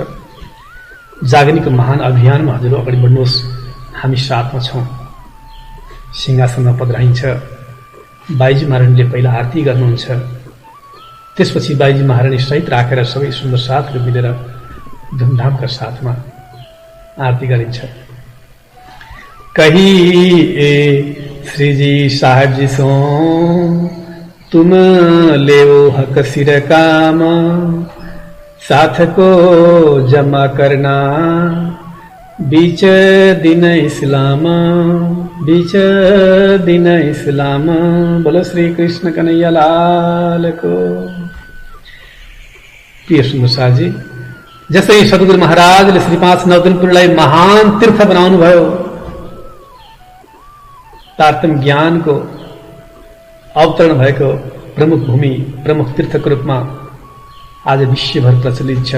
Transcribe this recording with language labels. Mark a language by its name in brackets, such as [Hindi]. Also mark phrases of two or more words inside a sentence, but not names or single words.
[Nepali] जागनीको महान अभियानमा हजुर अगाडि बढ्नुहोस्, हामी साथमा छौं। सिंहासनमा पधराइन्छ। बाईजी महारानीले पहिला आरती गर्नुहुन्छ, त्यसपछि बाईजी महारानी सहित राखेर सबै सुन्दर साथहरू मिलेर धुमधामका साथमा आरती गरिन्छ। [Hindi] कहिए श्रीजी साहेब जी सो तुम लेओ हक सिर काम, साथ को जमा करना बीच दिन इस्लाम, बीच दिन इस्लाम। बोलो श्री कृष्ण कन्हैया लाल को। [Nepali] प्रिय सुन्दर साथी, जसै सद्गुरु महाराजले श्री 5 नौतनपुरलाई महान तीर्थ बनाउनु भयो, तारतम्य ज्ञानको अवतरण भएको प्रमुख भूमि, प्रमुख तीर्थको रूपमा आज विश्वभर प्रचलित छ।